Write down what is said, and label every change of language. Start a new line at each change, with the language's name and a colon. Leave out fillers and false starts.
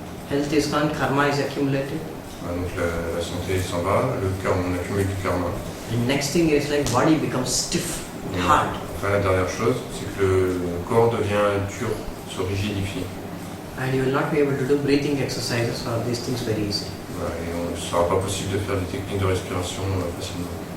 English: Health is gone, karma is accumulated.
French: Donc la santé s'en va, le karma, on accumule du karma.
English: And next thing is like body becomes stiff, hard.
French: Enfin, la dernière chose, c'est que le corps devient dur, se rigidifie.
English: And you will not be able to do breathing exercises or these things very easily.
French: Voilà, et il ne sera pas possible de faire des techniques de respiration facilement.